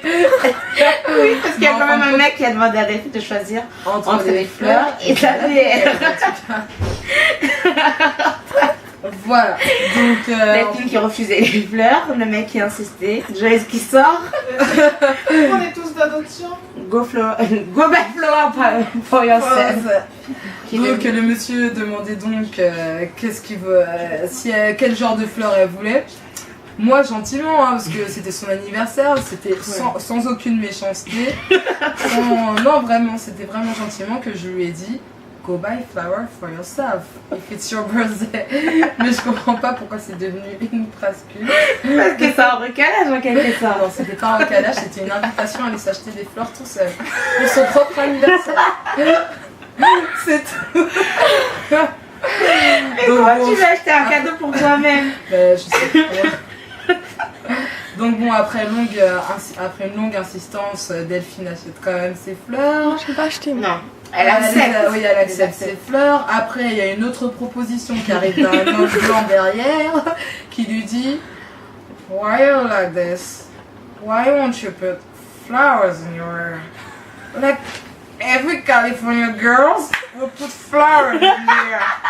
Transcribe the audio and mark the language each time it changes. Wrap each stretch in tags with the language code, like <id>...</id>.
<fr>oui, parce qu'il y a quand même un mec qui a demandé à Delphine de choisir entre les fleurs et la bière. Voilà, donc Delphine qui refusait les fleurs, le mec qui insistait, Joyce qui sort. On est tous d'adoption.</fr> <en>Go back flower for yourself.</en> <fr>Donc le monsieur demandait donc qu'est-ce qu'il veut, quel genre de fleurs elle voulait. Moi gentiment, hein, parce que c'était son anniversaire, c'était sans aucune méchanceté. Non vraiment, c'était vraiment gentiment que je lui ai dit</fr> <en>go buy flower for yourself if it's your birthday.</en> <fr>Mais je comprends pas pourquoi c'est devenu une phrase culte. Parce que c'est un recalage en quelque sorte. Non, c'était pas un recalage, c'était une invitation à aller s'acheter des fleurs tout seul pour son propre anniversaire. C'est tout. Mais comment tu vas acheter un cadeau pour toi-même? Je sais pas. Donc bon, après une longue insistance, Delphine achète quand même ses fleurs. Non, je l'ai pas acheté. Non. Elle accepte. Oui, elle accepte ses fleurs. Après, il y a une autre proposition qui arrive d'un ange blanc derrière qui lui dit</fr> <en>why are you like this? Why won't you put flowers in your hair? Like every California girls will put flowers in their hair.</en>